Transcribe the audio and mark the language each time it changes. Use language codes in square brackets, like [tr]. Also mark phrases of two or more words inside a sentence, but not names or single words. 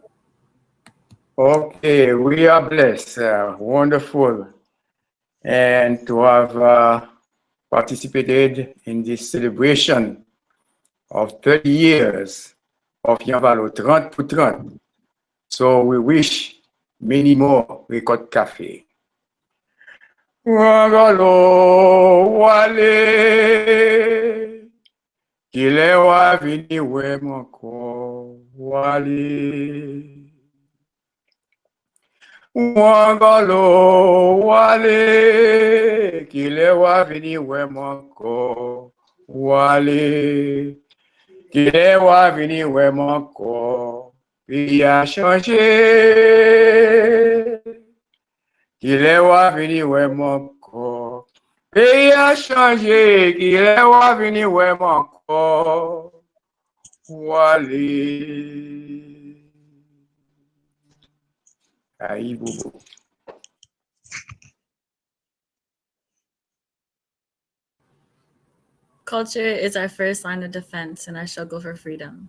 [en] Okay, we are blessed, wonderful, and to have participated in this celebration of 30 years of Yanvalou, 30 pour 30. So we wish many more Record Cafe. Wangalo wale, Kilewa vini wemoko wali. Wangalo wale. Kilewa vini wemoko wale. Kilewa vini wemoko. [fr] Il a changé. Kilewa vini wemoko. Il a changé. Kilewa vini wemoko wale. Aïe, boubou. [en] Culture is our first line of defense in our struggle for freedom.